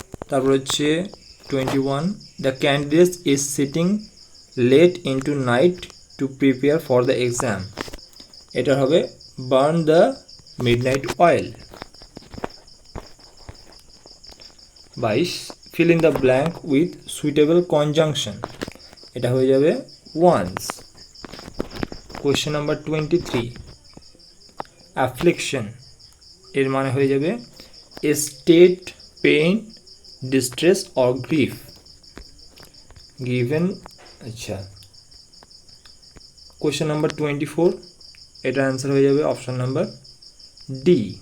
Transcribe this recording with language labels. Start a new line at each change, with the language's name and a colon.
Bangla: তারপর হচ্ছে
English: 21, the candidate is sitting late into night to prepare for the exam,
Bangla: এটা হবে
English: Burn the midnight oil. 22, fill in the blank with suitable conjunction,
Bangla: এটা হয়ে যাবে
English: once।
Bangla: Question number 23, অ্যাফ্লিকশন এর মানে হয়ে যাবে
English: State, pain, distress or grief given.
Bangla: আচ্ছা, কোয়েশ্চেন নাম্বার 24, এটা অ্যান্সার হয়ে যাবে অপশান নাম্বার ডি।